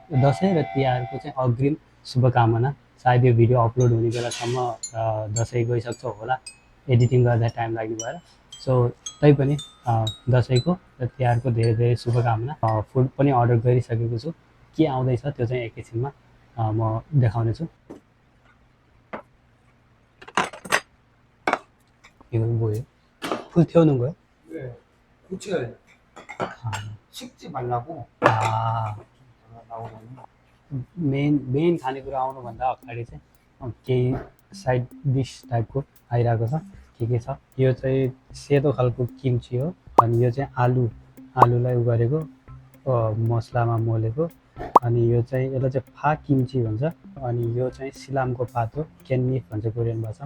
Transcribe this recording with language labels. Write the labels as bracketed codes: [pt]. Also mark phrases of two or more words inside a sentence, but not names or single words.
[ne] दसैँ र तिहारको चाहिँ अग्रिम शुभकामना। सायद यो [en] video upload [ne] हुने बेलासम्म दसैँ गइसक्छ होला, एडिटिङ गर्दा टाइम लाग्ने भएर। सो तैपनि दसैँको र तिहारको धेरै धेरै शुभकामना। फुड पनि अर्डर गरिसकेको छु, के आउँदैछ त्यो चाहिँ एकैछिनमा म देखाउने छु। [ko] 이거 뭐예요? 불 태우는 거예요? 네, 고쳐야 아, 식지 말라고 아 나오거든요. [ne] मेन खानेकुरा आउनुभन्दा अगाडि चाहिँ केही [en] side dish [ne] टाइपको आइरहेको छ। के छ, यो चाहिँ सेतो खालको किम्ची हो। अनि यो चाहिँ आलुलाई उ गरेको मसलामा मोलेको। अनि यो चाहिँ यसलाई चाहिँ फा किम्ची भन्छ। अनि यो चाहिँ सिलामको पात हो, केन्निफ भन्छ कोरियन भाषामा।